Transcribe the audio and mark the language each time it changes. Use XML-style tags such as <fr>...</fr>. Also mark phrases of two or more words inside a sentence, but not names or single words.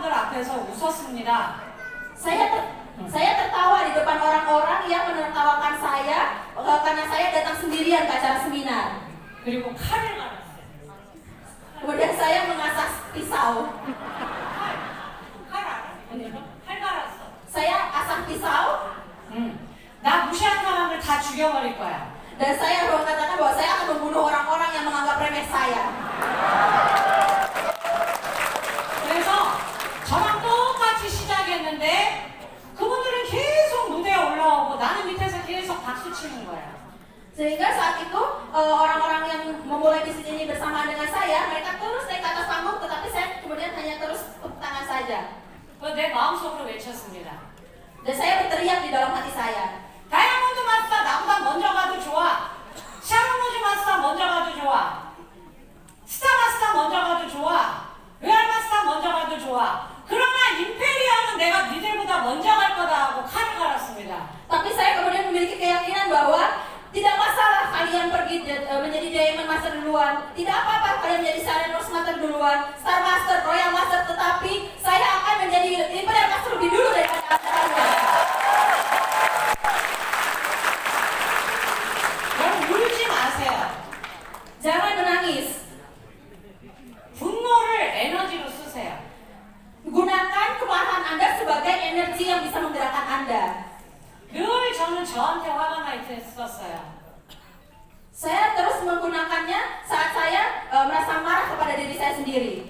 <ko>앞에서 웃었습니다.</ko> <id>Saya tertawa di depan orang-orang yang menertawakan saya karena saya datang sendirian ke acara seminar.</id> <ko>그리고 칼을 갈았어요.</ko> <id>Kemudian saya mengasah pisau.</id> <ko>칼 알아? 칼 갈았어.</ko> <id>Saya asah pisau</id> <ko>나 무시한 사람을 다 죽여버릴 거야.</ko> <id>dan saya mengatakan bahwa saya akan membunuh orang-orang yang menganggap remeh saya.</id> <ko>그래서 저랑 똑같이 시작했는데 그분들은 계속 무대에 올라오고 나는 밑에서 계속 박수 치는 거야.</ko> <id>Sehingga saat itu orang-orang yang memulai bisnis ini bersamaan dengan saya, mereka terus naik ke atas panggung, tetapi saya kemudian hanya terus tepuk tangan saja.</id> <ko>그거 내 마음속으로 외쳤습니다.</ko> <id>Dan saya berteriak di dalam hati saya.</id> <ko>다이아몬드 마스터 나보다 먼저 가도 좋아. 샤론로즈 마스터 먼저 가도 좋아. 스타 마스터 먼저 가도 좋아. 레알 마스터 먼저 가도 좋아. 그러나 임페리얼은 내가 니들보다 먼저 갈 거다 하고 칼을 갈았습니다.</ko> <id>Tapi saya kemudian memiliki keyakinan bahwa tidak masalah kalian pergi menjadi Diamond Master duluan. Tidak apa-apa kalian menjadi Sharon Master duluan, Star Master, Royal Master, tetapi saya akan menjadi Imperial Master lebih dulu daripada kalian.</id> <ko>여러분 울지 마세요.</ko> <id>Jangan menangis.</id> <ko>분노를 에너지로 쓰세요.</ko> <id>Gunakan kemarahan Anda sebagai energi yang bisa menggerakkan Anda.</id> <ko>늘 저는 저한테 화가 나 있었어요.</ko> <id>Saya terus menggunakannya saat saya merasa marah kepada diri saya sendiri.</id>